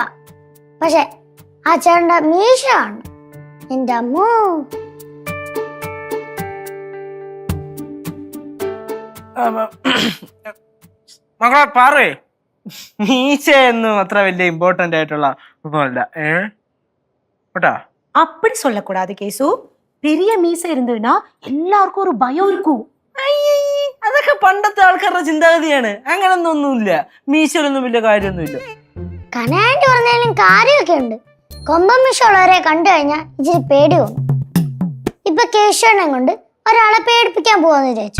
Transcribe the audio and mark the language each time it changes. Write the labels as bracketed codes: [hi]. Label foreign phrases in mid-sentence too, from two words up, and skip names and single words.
[ml] പക്ഷെ ആ ചേട്ടന്റെ മീശ ആണ് എന്റെ അമ്മോ. മകളെ പാറേ, മീശയൊന്നും അത്ര വലിയ ഇമ്പോർട്ടന്റ് ആയിട്ടുള്ള ഒന്നുമല്ല. കേട്ടാ, [ta] அப்படி சொல்லக்கூடாது கேசு. பெரிய மீசை இருந்ததுன்னா எல்லாருக்கும் ஒரு பயம் இருக்கும். [ml] അതൊക്കെ പണ്ടത്തെ ആൾക്കാരുടെ ചിന്താഗതിയാണ്. അങ്ങനൊന്നുമില്ല, മീശയിലൊന്നും വലിയ കാര്യമൊന്നുമില്ല. കനായിട്ട് പറഞ്ഞാലും കാര്യമൊക്കെ ഉണ്ട്. കൊമ്പൻ മീശ ഉള്ളവരെ കണ്ടു കഴിഞ്ഞാൽ ഇച്ചിരി പേടി തോന്നും. ഇപ്പൊ കേശവനെ കൊണ്ട് ഒരാളെ പേടിപ്പിക്കാൻ പോവാന്ന് വിചാരിച്ചു.